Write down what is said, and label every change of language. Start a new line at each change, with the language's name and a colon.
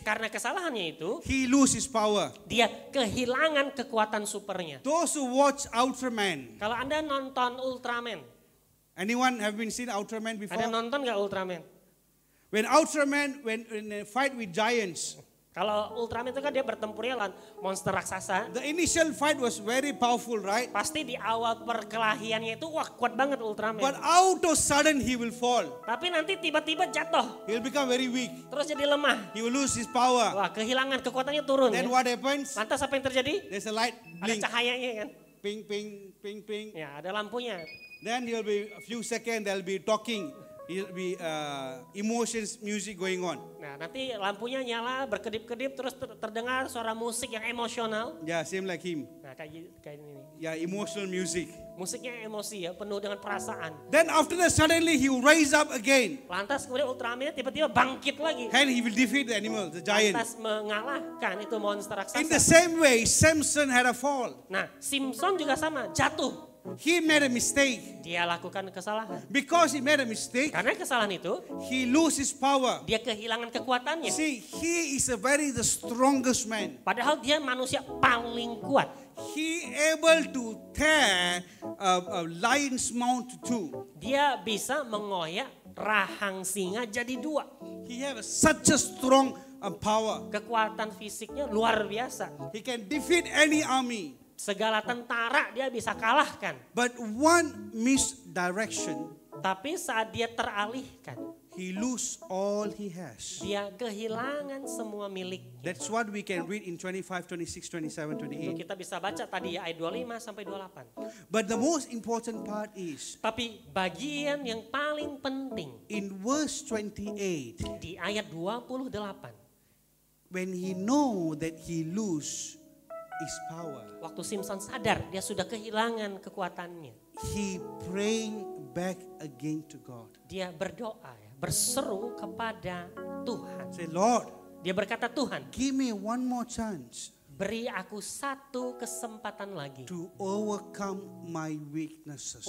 Indonesian: Karena kesalahannya itu,
English: he lose his power.
Indonesian: dia kehilangan kekuatan supernya.
English: Those who watch Ultraman,
Indonesian: Kalau Anda nonton Ultraman,
English: anyone have been seen Ultraman before?
Indonesian: ada nonton gak Ultraman?
English: When Ultraman, when in a fight with giants,
Indonesian: Kalau Ultraman itu kan dia bertempurnya lawan monster raksasa.
English: the initial fight was very powerful, right?
Indonesian: Pasti di awal perkelahiannya itu wah kuat banget Ultraman.
English: But out of sudden he will fall.
Indonesian: Tapi nanti tiba-tiba jatuh,
English: He will become very weak.
Indonesian: terus jadi lemah.
English: He will lose his power.
Indonesian: Wah kehilangan kekuatannya turun.
English: Then what happens?
Indonesian: Lantas apa yang terjadi?
English: There's a light
Indonesian: Ada
English: blink.
Indonesian: cahayanya kan. Ping, ping, ping, ping. Ya ada lampunya.
English: Then he'll be a few seconds, they'll be talking. He'll be emotions, music going on.
Indonesian: Nah nanti lampunya nyala berkedip-kedip terus terdengar suara musik yang emosional.
English: Yeah, same like him.
Indonesian: Nah kayak ini.
English: Yeah, emotional music.
Indonesian: Musiknya emosi ya, penuh dengan perasaan.
English: Then after that, suddenly he will rise up again.
Indonesian: Lantas kemudian Ultraman tiba-tiba bangkit lagi.
English: And he will defeat the animal, the giant.
Indonesian: Lantas mengalahkan itu monster
English: In the
Indonesian: raksasa.
English: same way, Samson had a fall.
Indonesian: Nah Simpson juga sama, jatuh.
English: He made a mistake.
Indonesian: Dia lakukan kesalahan.
English: Because he made a mistake,
Indonesian: Karena kesalahan itu,
English: he loses power.
Indonesian: dia kehilangan kekuatannya.
English: See, he is the strongest man.
Indonesian: Padahal dia manusia paling kuat.
English: He able to tear a lion's mouth to two.
Indonesian: Dia bisa mengoyak rahang singa jadi dua.
English: He have such a strong power.
Indonesian: Kekuatan fisiknya luar biasa.
English: He can defeat any army.
Indonesian: Segala tentara dia bisa kalahkan.
English: But one misdirection,
Indonesian: Tapi saat dia teralihkan,
English: he lose all he has.
Indonesian: dia kehilangan semua miliknya.
English: That's what we can read in 25, 26, 27,
Indonesian: Itu kita bisa baca tadi ya ayat 25 sampai 28.
English: But the most important part is
Indonesian: Tapi bagian yang paling penting
English: in verse 28,
Indonesian: di ayat 28.
English: when he know that he lose his power,
Indonesian: Waktu Simpson sadar dia sudah kehilangan kekuatannya.
English: he praying back again to God.
Indonesian: Dia berdoa ya, berseru kepada Tuhan.
English: Say, Lord,
Indonesian: Dia berkata, Tuhan
English: give me one more chance
Indonesian: beri aku satu kesempatan lagi
English: to overcome my weaknesses.